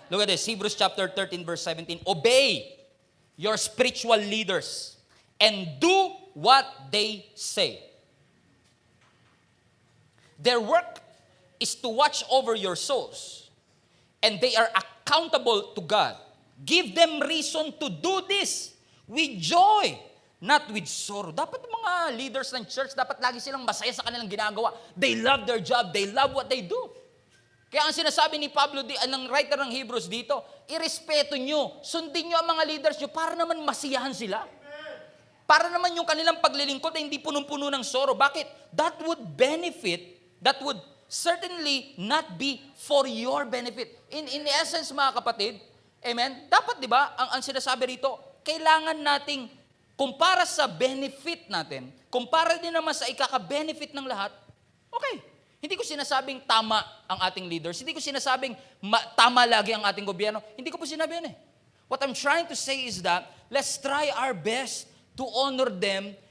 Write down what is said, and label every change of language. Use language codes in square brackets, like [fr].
[en] Look at this, Hebrews chapter 13 verse 17. Obey your spiritual leaders and do what they say. Their work is to watch over your souls, and they are accountable to God. Give them reason to do this with joy, not with sorrow. [tl] Dapat mga leaders ng church, dapat lagi silang masaya sa kanilang ginagawa. [en] They love their job. They love what they do. [tl] Kaya ang sinasabi ni Pablo, ng writer ng Hebrews dito, irespeto nyo, sundin nyo ang mga leaders nyo para naman masiyahan sila. Para naman yung kanilang paglilingkod ay hindi punong-puno ng sorrow. Bakit? [en] That would certainly not be for your benefit. [tl] In essence, mga kapatid, amen, dapat di ba, ang sinasabi rito, kailangan nating kumpara sa benefit natin, kumpara din naman sa ikaka-benefit ng lahat, okay. Hindi ko sinasabing tama ang ating leaders. Hindi ko sinasabing tama lagi ang ating gobyerno. Hindi ko po sinabi yun eh. [en] What I'm trying to say is that, let's try our best to honor them.